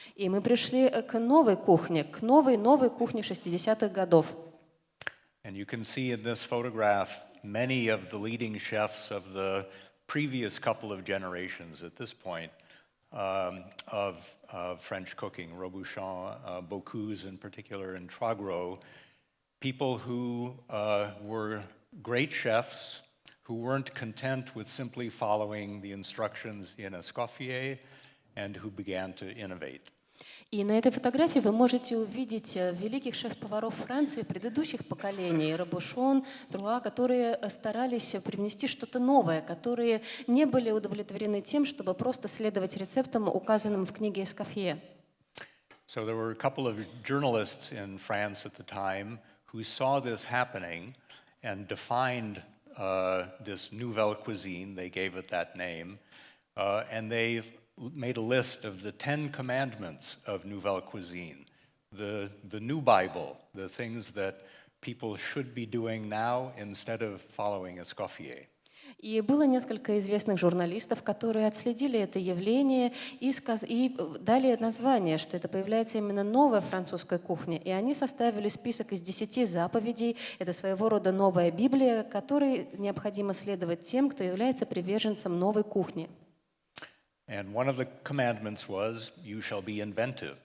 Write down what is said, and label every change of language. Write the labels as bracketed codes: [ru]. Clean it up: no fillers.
[ru] И мы пришли к новой кухне, к новой кухне 60-х годов. [en] And you can see in this photograph many of the leading chefs of the previous couple of generations at this point of French cooking, Robuchon, Bocuse in particular, and Trois Gros, people who were great chefs who weren't content with simply following the instructions in Escoffier and who began to innovate. [ru] И на этой фотографии вы можете увидеть великих шеф-поваров Франции предыдущих поколений, Робушон, Труа, которые старались привнести что-то новое, которые не были удовлетворены тем, чтобы просто следовать рецептам, указанным в книге Эскофье. [en] So there were a couple of journalists in France at the time who saw this happening and defined this nouvelle cuisine, they gave it that name, and they made a list of the 10 commandments of nouvelle cuisine, the new Bible, the things that people should be doing now instead of following Escoffier. [ru] И было несколько известных журналистов, которые отследили это явление и дали название, что это появляется именно новая французская кухня. И они составили список из 10 заповедей. Это своего рода новая Библия, которой необходимо следовать тем, кто является приверженцем новой кухни. [en] And one of the commandments was, you shall be inventive.